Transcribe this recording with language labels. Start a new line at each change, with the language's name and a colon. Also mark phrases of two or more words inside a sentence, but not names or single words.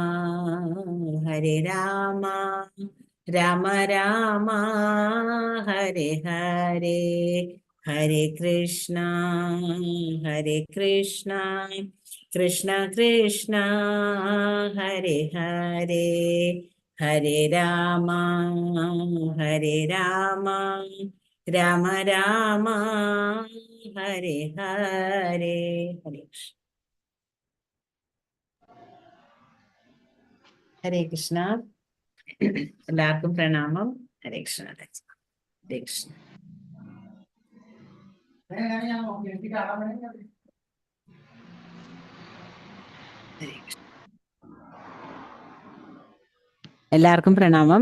Malayalam: രാമ രാമ ഹരേ ഹരേ, ഹരേ കൃഷ്ണ കൃഷ്ണ കൃഷ്ണ ഹരേ ഹരേ, ഹരേ രാമ രാമ രാമ ഹരേ ഹരേ. ഹരേ കൃഷ്ണ. ഹരേ കൃഷ്ണ. എല്ലാവർക്കും പ്രണാമം. ഹരേ കൃഷ്ണ. ഹരേ കൃഷ്ണ. എല്ലാവർക്കും പ്രണാമം.